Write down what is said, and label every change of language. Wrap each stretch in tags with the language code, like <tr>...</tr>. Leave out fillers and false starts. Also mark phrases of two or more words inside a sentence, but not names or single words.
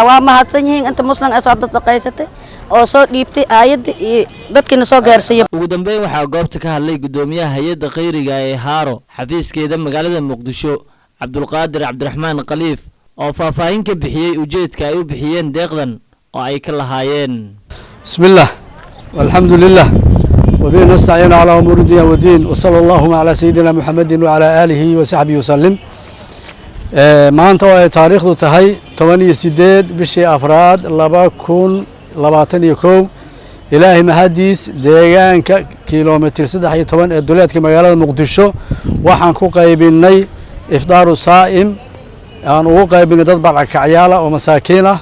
<so>waa mahadsan yihiin inta muslim ay soo dadqaysatay oo soo dhiibtay hay'adda iyo dadkina soo gaarsiiyay. ugu dambeyn waxaa goobta ka hadlay gudoomiyaha hay-adda khayriga ee Haro xafiiskeeda magaalada Muqdisho Cabdulqaadir Cabdiraxmaan Khaliif oo faahfaahin ka bixiyay ujeedka ay u bixiyeen deeqdan oo ay ka lahaayeen.</so> <ar>بسم الله والحمد لله وبه نستعين على أمور الدنيا والدين وصلى الله على سيدنا محمد وعلى آله وصحبه وسلم.</ar> <so>maanta oo ay taariikhdu tahay 18 bishii afraad 2021 ilaahay mahadiis deegaanka kiiloomitir 13 ee duleedka magaalada Muqdisho waxaan ku qaybinay</so> <ar>إفطار صائم</ar> <so>aan ugu qaybinay dad barakacayaal oo masaakiin ah.</so>